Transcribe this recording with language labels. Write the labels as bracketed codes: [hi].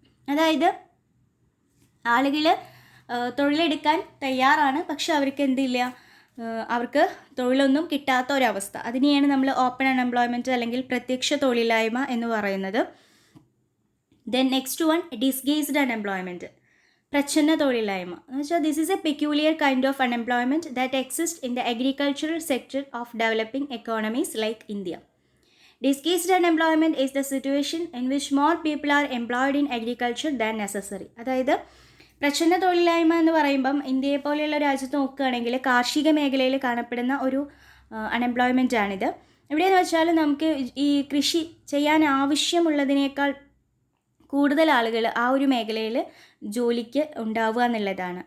[ml] അതായത് ആളുകൾ തൊഴിലെടുക്കാൻ തയ്യാറാണ്, പക്ഷെ അവർക്ക് എന്തില്ല, അവർക്ക് തൊഴിലൊന്നും കിട്ടാത്ത ഒരവസ്ഥ, അതിനെയാണ് നമ്മൾ ഓപ്പൺ അൺഎംപ്ലോയ്മെൻറ്റ് അല്ലെങ്കിൽ പ്രത്യക്ഷ തൊഴിലില്ലായ്മ എന്ന് പറയുന്നത്. [en] then next one disguised unemployment, [ml] പ്രച്ഛന്ന തൊഴിലില്ലായ്മ എന്ന് വെച്ചാൽ [en] This is a peculiar kind of unemployment that exist in the agricultural sector of developing economies like India. Disguised unemployment is the situation in which more people are employed in agriculture than necessary. [ml] അതായത് പ്രച്ഛന്ന തൊഴിലില്ലായ്മ എന്ന് പറയുമ്പം ഇന്ത്യയെ പോലെയുള്ള രാജ്യത്ത് നോക്കുകയാണെങ്കിൽ കാർഷിക മേഖലയിൽ കാണപ്പെടുന്ന ഒരു അൺഎംപ്ലോയ്മെൻ്റ് ആണിത്. എവിടെയെന്ന് വെച്ചാൽ നമുക്ക് ഈ കൃഷി ചെയ്യാൻ ആവശ്യമുള്ളതിനേക്കാൾ കൂടുതൽ ആളുകൾ ആ ഒരു മേഖലയിൽ ജോലിക്ക് ഉണ്ടാവുക എന്നുള്ളതാണ്.